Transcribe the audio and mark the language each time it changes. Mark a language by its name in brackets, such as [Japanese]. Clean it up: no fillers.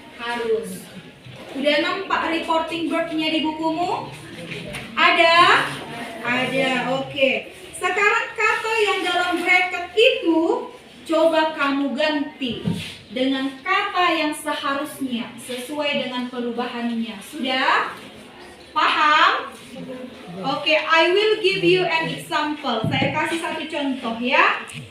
[Indonesian] Harus. Udah nampak reporting verb-nya di bukumu? Ada? Ada, oke. Sekarang kata yang dalam bracket itu coba kamu ganti dengan kata yang seharusnya sesuai dengan perubahannya. Sudah? Paham? [English] Oke, I will give you an example. [Indonesian] Saya kasih satu contoh ya.